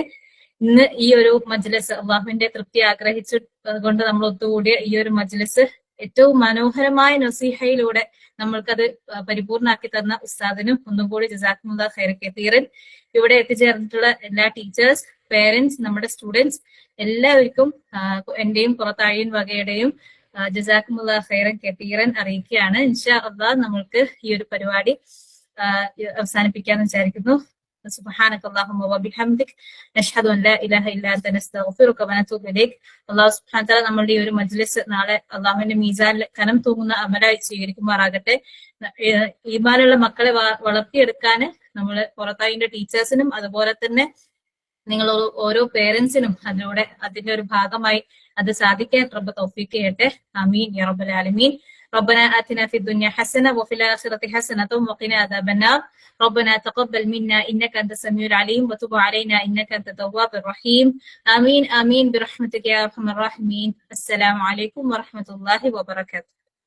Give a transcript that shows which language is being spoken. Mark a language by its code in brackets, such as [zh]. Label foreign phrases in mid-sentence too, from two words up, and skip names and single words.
[ml] ഇന്ന് ഈ ഒരു മജ്ലിസ് അള്ളാഹുവിന്റെ തൃപ്തി ആഗ്രഹിച്ചുകൊണ്ട് നമ്മൾ ഒത്തുകൂടിയ ഈ ഒരു മജ്ലിസ് ഏറ്റവും മനോഹരമായ നസീഹയിലൂടെ നമ്മൾക്കത് പരിപൂർണമാക്കി തന്ന ഉസ്താദിനും ഒന്നും കൂടി [ar] جزاكم الله خيرا كثيرا. [ml] ഇവിടെ എത്തിച്ചേർന്നിട്ടുള്ള എല്ലാ [en] teachers, parents, [ml] നമ്മുടെ സ്റ്റുഡൻസ് എല്ലാവർക്കും എന്റെയും പുറത്താഴിയൻ വകയുടെയും [ar] جزاكم الله خيرا كثيرا [ml] അറിയിക്കുകയാണ്. [ar] إن شاء الله [ml] നമ്മൾക്ക് ഈ ഒരു പരിപാടി അവസാനിപ്പിക്കാന്ന് വിചാരിക്കുന്നു. [ar] سبحانك اللهم وبحمدك نشهد ان لا اله الا انت نستغفرك ونتوب اليك. الله سبحانه وتعالى [ml] നമ്മളുടെ ഈ ഒരു മജ്ലിസ് നാളെ അല്ലാഹുവിന്റെ മീസാനിൽ കനം തൂങ്ങുന്ന അമലായി സ്വീകരിക്കുമാറാകട്ടെ. ഈമാനുള്ള മക്കളെ വളർത്തിയെടുക്കാൻ നമ്മൾ പുറത്തായിന്റെ ടീച്ചേഴ്സിനും അതുപോലെ തന്നെ നിങ്ങൾ ഓരോ പേരൻസിനും അതിന്റെ ഒരു ഭാഗമായി അത് സാധിക്കാൻ റബ്ബ് തൗഫീഖ് ചെയ്യട്ടെ. [ar] آمين يا رب العالمين. ربنا آتنا في الدنيا حسنة وفي الآخرة حسنة وقنا عذاب النار. ربنا تقبل منا إنك أنت السميع العليم وتب علينا إنك أنت التواب الرحيم. آمين آمين برحمتك يا أرحم الراحمين. السلام عليكم ورحمة الله وبركاته.